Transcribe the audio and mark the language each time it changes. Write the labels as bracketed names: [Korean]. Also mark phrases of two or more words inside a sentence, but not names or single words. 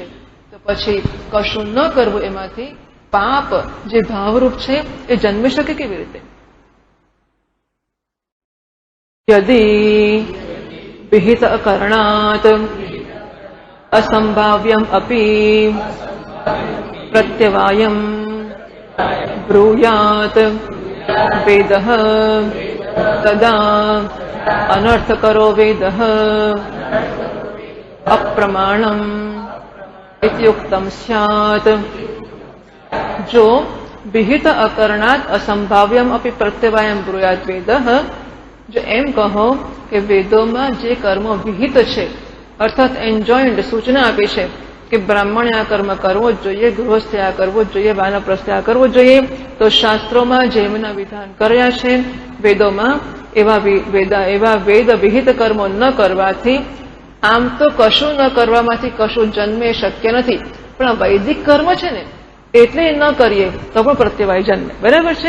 [Gujarati] તો પછી કશું ન કરવું એમાંથી પાપ જે ભાવરૂપ છે એ જન્મી શકે કેવી રીતે? [Sanskrit] યદી વિહિત કરણાત અસંભાવ્યમ અપી પ્રત્યવાયમ ब्रूयात वेदः तदा अनर्थकरो वेदः अप्रमाणम इत्युक्तम स्यात्। जो विहित अकरणात् असंभाव्यम अपि प्रत्यवायम ब्रूयात वेदः, [Gujarati] જો એમ કહો કે વેદોમાં જે કર્મો વિહિત છે અર્થાત એન્જોઇન્ડ સૂચના આપી છે કે બ્રાહ્મણે આ કર્મ કરવો જ જોઈએ, ગૃહસ્થે આ કરવો જ જોઈએ, વાનપ્રસ્થે આ કરવો જ જોઈએ, તો શાસ્ત્રોમાં જેમના વિધાન કર્યા છે વેદોમાં એવા વેદ વિહિત કર્મો ન કરવાથી આમ તો કશું ન કરવામાંથી કશું જન્મે શક્ય નથી, પણ વૈદિક કર્મ છે ને એટલે ન કરીએ તો પણ પ્રત્યવાય જન્મે. બરાબર છે?